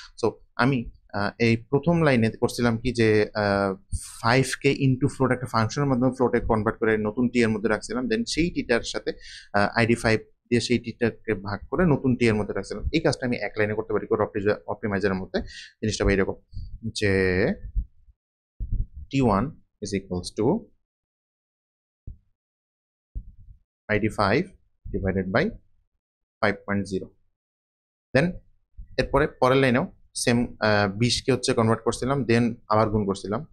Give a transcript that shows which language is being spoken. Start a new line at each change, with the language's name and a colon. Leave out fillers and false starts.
Bangla: So আমি এই প্রথম লাইনে করছিলাম কি, যে 5কে ইন্টু ফ্লোট একটা ফাংশনের মাধ্যমে ফ্লোটে কনভার্ট করে নতুন টি এর মধ্যে রাখছিলাম, দেন সেই টিটার সাথে ID5 দিয়ে সেই টিটাকে ভাগ করে নতুন টি এর মধ্যে রাখছিলাম। এই কাজটা আমি এক লাইনে করতে পারি কোড অপটিমাইজারের মধ্যে। জিনিসটা বা এরকম যে
English: T1 is equals to ID5 divided by 5.0।
Bangla: দেন এরপরে পরের লাইনেও সেম 20কে হচ্ছে কনভার্ট করছিলাম, দেন আবার গুণ করছিলাম।